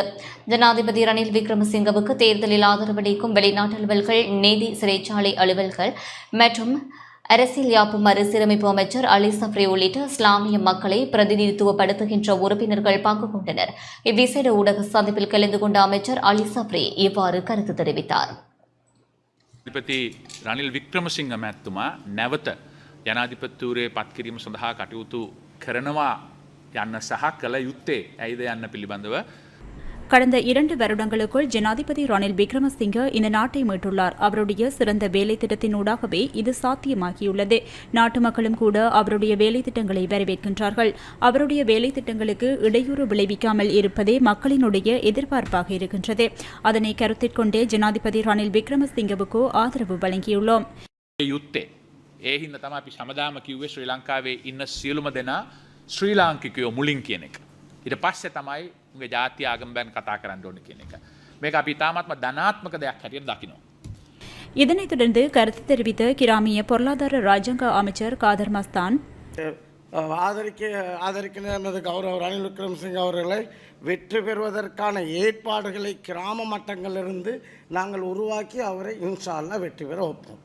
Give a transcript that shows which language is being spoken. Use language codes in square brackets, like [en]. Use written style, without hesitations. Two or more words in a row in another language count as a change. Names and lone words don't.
[ta] ஜனாதிபதி ரணில் விக்ரமசிங்கவுக்கு தேர்தலில் ஆதரவளிக்கும் வெளிநாட்டு அலுவல்கள், நீதி சிறைச்சாலை அலுவல்கள் மற்றும் அரசியல் யாப்பு மறுசீரமைப்பு அமைச்சர் அலி சப்ரி உள்ளிட்ட இஸ்லாமிய மக்களை பிரதிநிதித்துவப்படுத்துகின்ற உறுப்பினர்கள் பங்கு கொண்டனர். இவ்விசேட ஊடக சந்திப்பில் கலந்து கொண்ட அமைச்சர் அலி சப்ரி இவ்வாறு கருத்து தெரிவித்தார். [si] ජනාධිපති රනිල් වික්‍රමසිංහ මැතිතුමා නැවත ජනාධිපතිවරේ පත් කිරීම සඳහා කටයුතු කරනවා යන්න සහ කළ යුත්තේ ඇයිද යන්න පිළිබඳව [ta] கடந்த 2 வருடங்களுக்குள் ஜனாதிபதி ரணில் விக்ரமசிங்க இந்த நாட்டை மீட்டுள்ளார். அவருடைய சிறந்த வேலை திட்டத்தினூடாகவே இது சாத்தியமாகியுள்ளது. நாட்டு மக்களும் கூட அவருடைய வேலை திட்டங்களை வரவேற்கின்றார்கள். அவருடைய வேலை திட்டங்களுக்கு இடையூறு விளைவிக்காமல் இருப்பதே மக்களினுடைய எதிர்பார்ப்பாக இருக்கின்றது. அதனை கருத்திற்கொண்டே ஜனாதிபதி ரணில் விக்ரமசிங்கவுக்கு ஆதரவு வழங்கியுள்ளோம். [si] යුත්තේ ඒ හින්දා තමයි අපි සමදාම කිව්වේ ශ්‍රී ලංකාවේ ඉන්න සියලුම දෙනා ශ්‍රී ලාංකිකයෝ මුලින් කියන එක. ඊට පස්සේ තමයි උගේ ජාතිය ආගම බැන් කතා කරන්න ඕනේ කියන එක. මේක අපි තාමත්ම ධනාත්මක දෙයක් හැටියට දකිනවා. [ta] இதனைத் தொடர்ந்து கருத்து தெரிவித்த கிராமிய பொருளாதார ராஜாங்க அமைச்சர் காதர் மஸ்தான், ஆதரிக்கின்ற நமது கௌரவ ரணில் விக்ரமசிங்க அவர்களை வெற்றி பெறுவதற்கான ஏற்பாடுகளை கிராம மட்டங்களிலிருந்து நாங்கள் உருவாக்கி அவரை [ar] إن شاء الله [ta] வெற்றி பெற வைப்போம்.